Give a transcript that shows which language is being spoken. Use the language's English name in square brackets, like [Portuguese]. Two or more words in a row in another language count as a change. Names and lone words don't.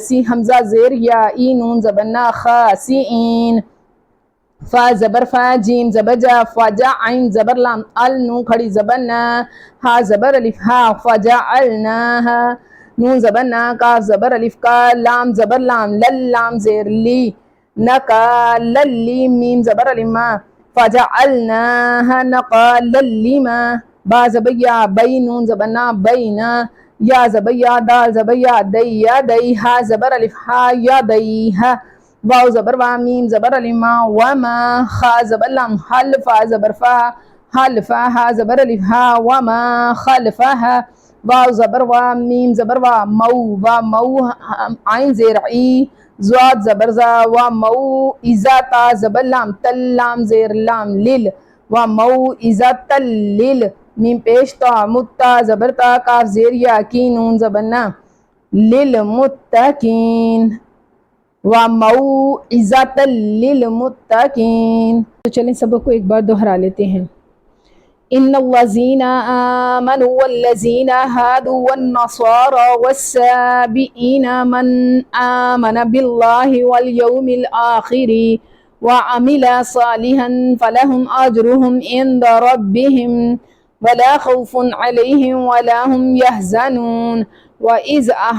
[Urdu] سی حمزہ زیر یا ای نون زبر نا خا سی این فا زبر فا جیم زبر جا فا جا عین زبر لام ال نون کھڑی زبر نا ہا زبر الف ہا فا جا النا ہا نون زبر نا کاف زبر الف کا لام زبر لام لل لام زیر لی نکا للی میم زبر الما فا جا النا ہا نقا للیما با زبر یا بی نون زبر نا بینا یا زبر یا دال زبر یا دی یا دی ہا زبر الف ہا یا دی ہا واو زبر وا میم زبر الما وما خا زبر لام حل فا زبر فا حل فا ہا زبر الف ہا وما خلفها واو زبر وا میم زبر وا مو وا مو عین زیر ای زواد زبر زا وا مو اذا تا زبر لام تل لام زیر لام لل وا مو اذا تل لل میم پیش تا متا زبر تا کاف زیر یا کی نون زبر نا للمتقین وموعظۃ للمتقین۔ تو چلیں سبق کو ایک بار دوہرا لیتے ہیں۔ [Arabic] ان الذین آمنوا والذین هادوا والنصارى والسابئین من آمن باللہ والیوم الآخر وعمل صالحا فلهم اجرهم عند ربهم ولا خوف عليهم ولا هم يحزنون وَإِذْ